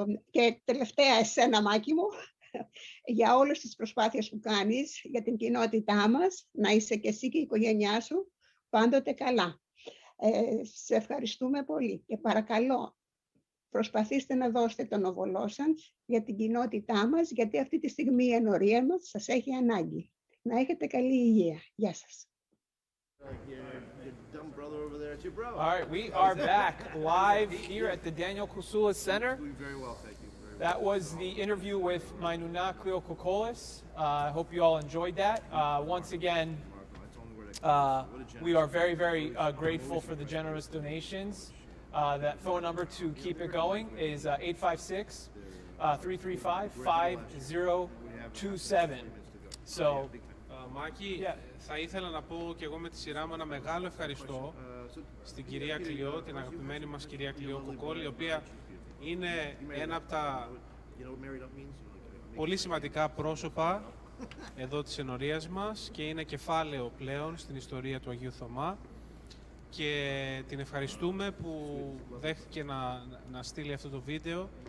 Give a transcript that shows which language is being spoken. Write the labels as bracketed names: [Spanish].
[Greek] Και τελευταία εσένα, Μάκη μου, για όλες τις προσπάθειες που κάνεις για την κοινότητά μας, να είσαι και εσύ και η οικογένειά σου πάντοτε καλά. Σε ευχαριστούμε πολύ και παρακαλώ προσπαθήστε να δώσετε τον οβολό σας για την κοινότητά μας, γιατί αυτή τη στιγμή η ενορία μας σας έχει ανάγκη. Να έχετε καλή υγεία. Γεια σας. [English] young brother over there. It's your bro. All right, we are back live here at the Daniel Kusula Center. Doing very well, thank you. That was the interview with my Nuna Cleo Kokolis. I hope you all enjoyed that. Once again, we are very, very grateful for the generous donations. That phone number to keep it going is 856-335-5027. So, [Greek] Μάκη, θα ήθελα να πω και εγώ με τη σειρά μου ένα μεγάλο ευχαριστώ στην κυρία Κλειό, την αγαπημένη μας κυρία Κλειό Κοκόλη, η οποία είναι ένα από τα πολύ σημαντικά πρόσωπα εδώ της ενορίας μας και είναι κεφάλαιο πλέον στην ιστορία του Αγίου Θωμά, και την ευχαριστούμε που δέχτηκε να στείλει αυτό το βίντεο.